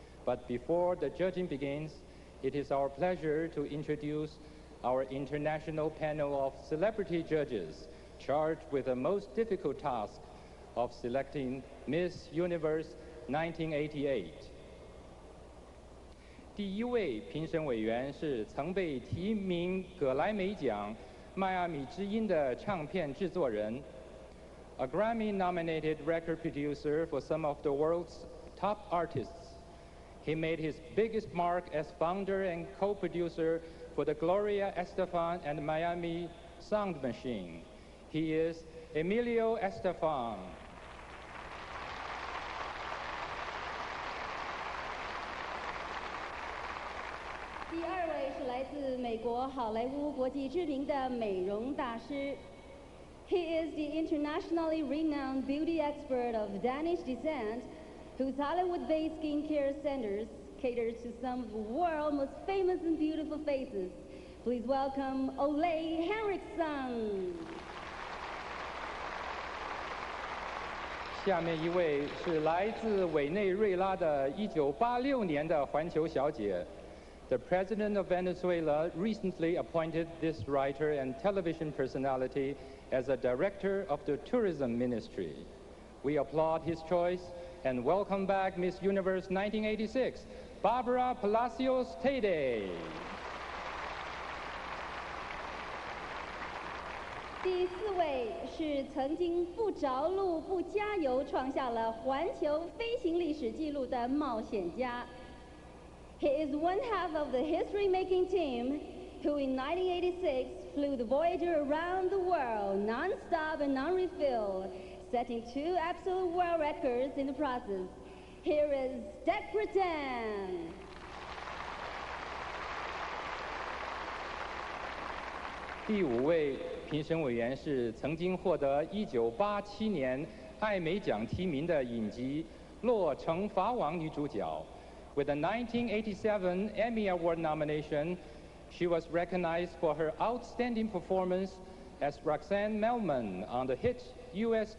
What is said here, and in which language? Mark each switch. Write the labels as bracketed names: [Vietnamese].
[English] But before the judging begins, it is our pleasure to introduce our international panel of celebrity judges charged with the most difficult task of selecting Miss Universe 1988. [Chinese] 第一位评审委员是曾被提名葛莱美奖迈阿密之音的唱片制作人 [English] a Grammy-nominated record producer for some of the world's top artists. He made his biggest mark as founder and co-producer for the Gloria Estefan and Miami Sound Machine. He is Emilio Estefan. [Chinese] 第二位是来自美国好莱坞国际知名的美容大师。 [English] He is the internationally renowned beauty expert of Danish descent, whose Hollywood-based skincare centers cater to some of the world's most famous and beautiful faces. Please welcome Ole Henriksen. [Chinese] 下面一位是来自委内瑞拉的1986年的环球小姐。 [English] The president of Venezuela recently appointed this writer and television personality as a director of the tourism ministry. We applaud his choice and welcome back Miss Universe 1986, Barbara Palacios Tede. [Chinese] 第四位是曾经不着陆不加油创下了环球飞行历史纪录的冒险家。 [English] He is one half of the history-making team who in 1986 flew the Voyager around the world non-stop and non-refill, setting 2 absolute world records in the process. Here is Dec Breton. [Chinese] 第五位评审委员是曾经获得1987年艾美奖提名的影集《洛城法网》女主角。 [English] With a 1987 Emmy Award nomination, she was recognized for her outstanding performance as Roxanne Melman on the hit U.S.